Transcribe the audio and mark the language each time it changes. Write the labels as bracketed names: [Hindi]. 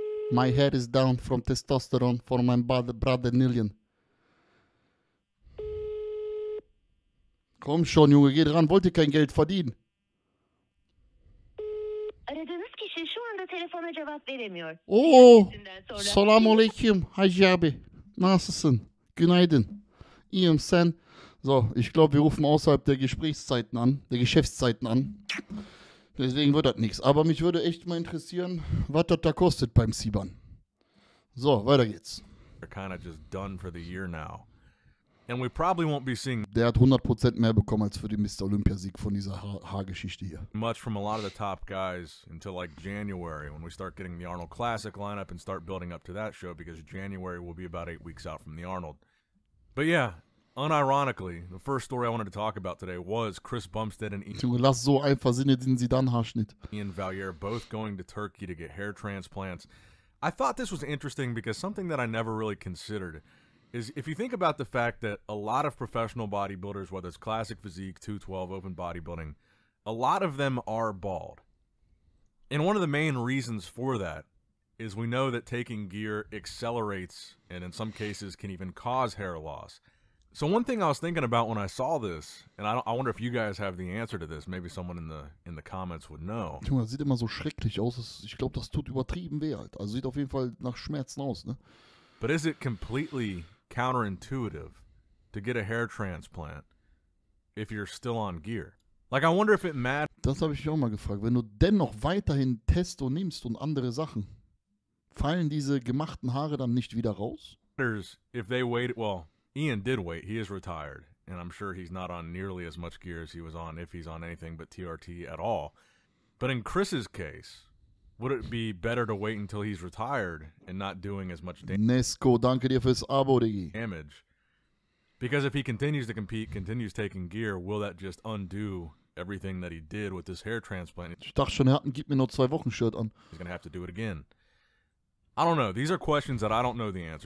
[English] My hair is down from testosterone for my brother Nillian. [German] Komm schon, Junge, geh dran. Wollt ihr kein Geld verdienen? [Turkish] Aradığınız kişi şu anda telefona cevap veremiyor. Oo, Sesinden sonra- selamünaleyküm Hacı abi. Nasılsın? Günaydın. İyiyim sen. [German] So, ich glaube, wir rufen außerhalb der Gesprächszeiten an, der Geschäftszeiten an. Deswegen wird das nichts. Aber mich würde echt mal interessieren, was das da kostet beim Siban. So, weiter geht's. [English] They're kind of just done for the year now. And we probably won't be seeing [German] Der hat 100% mehr bekommen als für den Mr. Olympiasieg von dieser Haargeschichte hier. [English] much from a lot of the top guys until like January when we start getting the Arnold Classic lineup and start building up to that show, because January will be about 8 weeks out from the Arnold. But yeah, unironically, the first story I wanted to talk about today was Chris Bumstead and [German] Junge, lass so einfach Zinedine Zidane-Haarschnitt. [English] Ian Valier both going to Turkey to get hair transplants. I thought this was interesting because something that I never really considered is if you think about the fact that a lot of professional bodybuilders, whether it's classic physique, 212, open bodybuilding, a lot of them are bald. And one of the main reasons for that is we know that taking gear accelerates and in some cases can even cause hair loss. So one thing I was thinking about when I saw this, and I wonder if you guys have the answer to this, maybe someone in the comments would know. [German] Junge, das sieht immer so schrecklich aus. Ich glaube, das tut übertrieben weh, Alter. Also sieht auf jeden Fall nach Schmerzen aus, ne? [English] But is it completely counterintuitive to get a hair transplant if you're still on gear? Like, I wonder if it matters [German] Das habe ich mich auch mal gefragt. Wenn du dennoch weiterhin Testo nimmst und andere Sachen, fallen diese gemachten Haare dann nicht wieder raus? [English] if they waited. Well, Ian did wait. He is retired, and I'm sure he's not on nearly as much gear as he was on, if he's on anything but TRT at all. But in Chris's case, would it be better to wait until he's retired and not doing as much [German] Nesco, danke dir fürs Abo, Diggi. [English] damage? Because if he continues to compete, continues taking gear, will that just undo everything that he did with this hair transplant? [German] Ich dachte schon, er hat ein Gib mir nur 2 Wochen Shirt an. [English] He's going to have to do it again. I don't know. These are questions that I don't know the answer